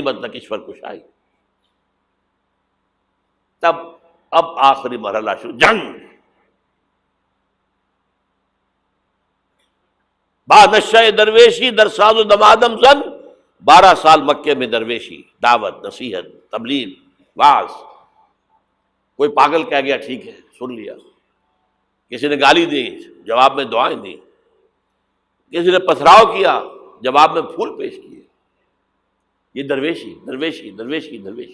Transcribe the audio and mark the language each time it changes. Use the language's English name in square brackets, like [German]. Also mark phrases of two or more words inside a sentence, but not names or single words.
[Urdu] مصیبت نہ کشور کشائی. تب اب آخری مرحلہ شروع، جنگ. [Persian] با نشہ درویشی در ساز و دمادم زن. [Urdu] 12 سال مکے میں درویشی، دعوت، نصیحت، تبلیغ، وعظ. کوئی پاگل کہہ گیا ٹھیک ہے سن لیا، کسی نے گالی دی جواب میں دعائیں دی، کسی نے پتھراؤ کیا جواب میں پھول پیش کیے. یہ درویشی درویشی درویشی درویشی.